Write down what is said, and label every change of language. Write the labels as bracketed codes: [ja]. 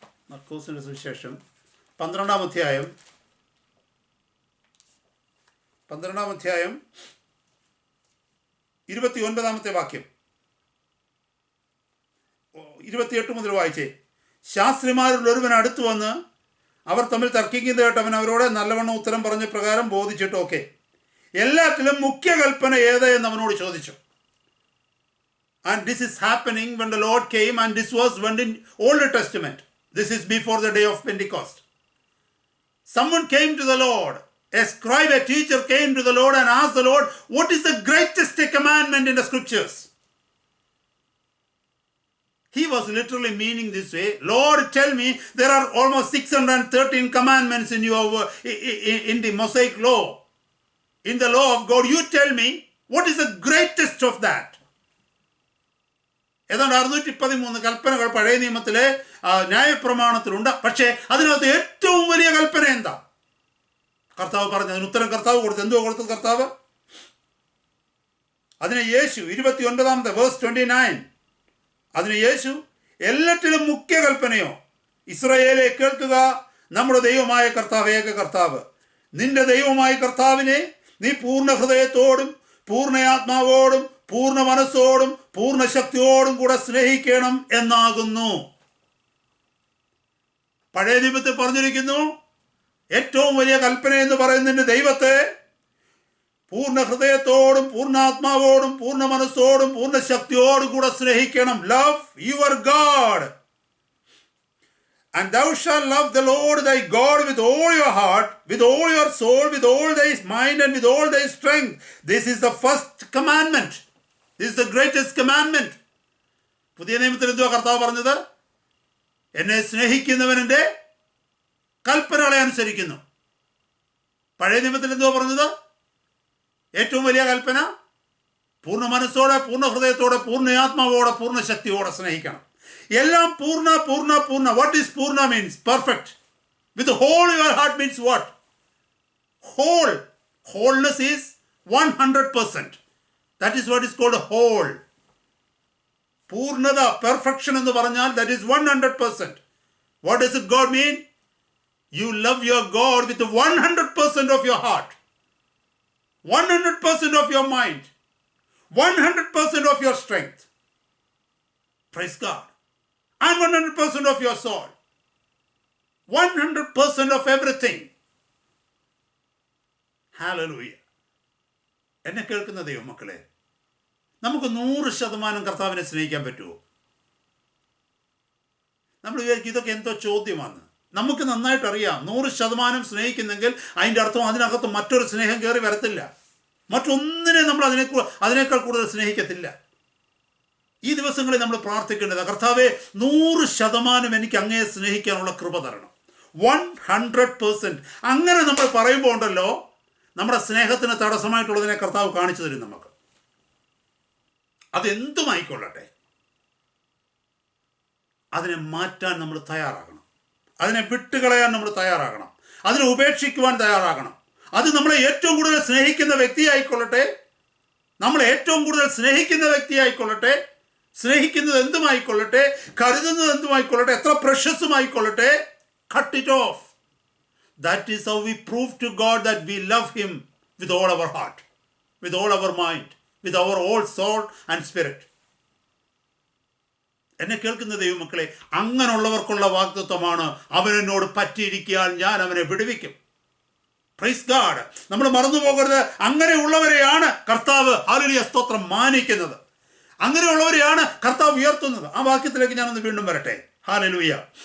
[ml] മർക്കോസിൻ്റെ സുവിശേഷം 12-ാം അധ്യായം 29-ാമത്തെ വാക്യം, 28 മുതൽ വായിച്ചേ. ശാസ്ത്രിമാരിൽ ഒരുവൻ അടുത്തു വന്ന് അവർ തമ്മിൽ തർക്കിക്കുന്നത് കേട്ട് അവൻ അവരോട് നല്ലവണ്ണം ഉത്തരം പറഞ്ഞ പ്രകാരം ബോധിച്ചിട്ട്, ഓക്കെ, എല്ലാറ്റിലും മുഖ്യ കൽപ്പന ഏത് എന്ന് അവനോട് ചോദിച്ചു. [en] And this is happening when the Lord came, and this was when in Old Testament. This is before the day of Pentecost. Someone came to the Lord, a scribe, a teacher came to the Lord and asked the Lord, what is the greatest commandment in the scriptures? He was literally meaning this way, Lord, tell me, there are almost 613 commandments in the Mosaic law, in the law of God. You tell me, what is the greatest of that? [ml] ഏതാണ്ട് 613 കൽപ്പനകൾ പഴയ നിയമത്തിലെ ന്യായപ്രമാണത്തിലുണ്ട്. പക്ഷേ അതിനകത്ത് ഏറ്റവും വലിയ കൽപ്പന എന്താ? കർത്താവ് പറഞ്ഞു. അതിന് ഉത്തരം കർത്താവ് കൊടുത്തു. എന്തുവാ കൊടുത്തത് കർത്താവ്? അതിന് യേശു 29-ാമത്തെ വേഴ്സ് 29, അതിന് യേശു, എല്ലാറ്റിലും മുഖ്യ കൽപ്പനയോ, ഇസ്രായേലെ കേൾക്കുക, നമ്മുടെ ദൈവമായ കർത്താവ് ഏക കർത്താവ്. നിന്റെ ദൈവമായ കർത്താവിനെ നീ പൂർണ്ണ ഹൃദയത്തോടും പൂർണ്ണ ആത്മാവോടും പൂർണ്ണ മനസ്സോടും പൂർണ്ണ ശക്തിയോടും കൂടെ സ്നേഹിക്കണം എന്നാകുന്നു. പഴയ നിയമത്തിൽ പറഞ്ഞിരിക്കുന്നു, ഏറ്റവും വലിയ കൽപ്പന എന്ന് പറയുന്നതിന്റെ ദൈവത്തെ പൂർണ്ണ ഹൃദയത്തോടും പൂർണ്ണാത്മാവോടും പൂർണ്ണ മനസ്സോടും പൂർണ്ണ ശക്തിയോടും കൂടെ സ്നേഹിക്കണം. [en] Love your God. And thou shalt love the Lord thy God with all your heart, with all your soul, with all thy mind, and with all thy strength. This is the first commandment. This is the greatest commandment. [ml] പുതിയ നിയമത്തിൽ എന്തുവാ കർത്താവ് പറഞ്ഞത്? എന്നെ സ്നേഹിക്കുന്നവൻ എൻ്റെ കൽപ്പനകളെ അനുസരിക്കുന്നു. പഴയ നിയമത്തിൽ എന്തുവാ പറഞ്ഞത്? ഏറ്റവും വലിയ കൽപ്പന പൂർണ്ണ മനസ്സോടെ പൂർണ്ണ ഹൃദയത്തോടെ പൂർണ്ണ ആത്മാവോടെ പൂർണ്ണ ശക്തിയോടെ സ്നേഹിക്കണം. എല്ലാം പൂർണ്ണ പൂർണ്ണ പൂർണ്ണ. [en] What is പൂർണ്ണ means? Perfect. With whole your heart means what? Whole. Wholeness is 100%. That is what is called whole. [ml] പൂർണ്ണത, പെർഫെക്ഷൻ എന്ന് പറഞ്ഞാൽ [en] that is 100%. What does it God mean? You love your God with 100% of your heart, 100% of your mind, 100% of your strength. Praise God. And 100% of your soul, 100% of everything. Hallelujah. [ml] എന്നെ കേൾക്കുന്ന ദൈവമക്കളെ, നമുക്ക് 100% കർത്താവിനെ സ്നേഹിക്കാൻ പറ്റുമോ? നമ്മൾ വിചാരിക്കും ഇതൊക്കെ എന്തോ ചോദ്യമാണ്. നമുക്ക് നന്നായിട്ട് അറിയാം, 100% സ്നേഹിക്കുന്നെങ്കിൽ അതിൻ്റെ അർത്ഥം അതിനകത്ത് മറ്റൊരു സ്നേഹം കയറി വരത്തില്ല. മറ്റൊന്നിനെ നമ്മൾ അതിനേക്കാൾ കൂടുതൽ സ്നേഹിക്കത്തില്ല. ഈ ദിവസങ്ങളിൽ നമ്മൾ പ്രാർത്ഥിക്കേണ്ടത്, കർത്താവെ 100% എനിക്ക് അങ്ങയെ സ്നേഹിക്കാനുള്ള കൃപ തരണം. 100%. അങ്ങനെ നമ്മൾ പറയുമ്പോൾ ഉണ്ടല്ലോ, നമ്മുടെ സ്നേഹത്തിന് തടസ്സമായിട്ടുള്ളതിനെ കർത്താവ് കാണിച്ചു തരും നമുക്ക്. അതെന്തുമായിക്കൊള്ളട്ടെ, അതിനെ മാറ്റാൻ നമ്മൾ തയ്യാറാകണം. അതിനെ വിട്ടുകളയാൻ നമ്മൾ തയ്യാറാകണം. അതിനെ ഉപേക്ഷിക്കുവാൻ തയ്യാറാകണം. അത് നമ്മളെ ഏറ്റവും കൂടുതൽ സ്നേഹിക്കുന്ന വ്യക്തിയായിക്കൊള്ളട്ടെ, നമ്മളെ ഏറ്റവും കൂടുതൽ സ്നേഹിക്കുന്ന വ്യക്തിയായിക്കൊള്ളട്ടെ, സ്നേഹിക്കുന്നത് എന്തുമായിക്കൊള്ളട്ടെ, കരുതുന്നത് എന്തുമായിക്കൊള്ളട്ടെ, എത്ര പ്രഷ്യസുമായിക്കൊള്ളട്ടെ, [en] cut it off. That is how we prove to God that we love Him with all our heart, with all our mind, with our whole soul and spirit. [ml] എന്നെ കേൾക്കുന്ന ദൈവമക്കളെ, അങ്ങനെയുള്ളവർക്കുള്ള വാഗ്ദത്തമാണ്, അവൻ എന്നോട് പറ്റിയിരിക്കാൻ ഞാൻ അവനെ വിടുവിക്കും. [en] Praise God. [ml] നമ്മൾ മറന്നു പോകരുത്, അങ്ങനെയുള്ളവരെയാണ് കർത്താവ് ഹല്ലേലൂയ സ്തോത്രം മാനിക്കുന്നത്. അങ്ങനെയുള്ളവരെയാണ് കർത്താവ് ഉയർത്തുന്നത്. ആ വാക്യത്തിലേക്ക് ഞാനൊന്ന് വീണ്ടും വരട്ടെ. ഹല്ലേലൂയ.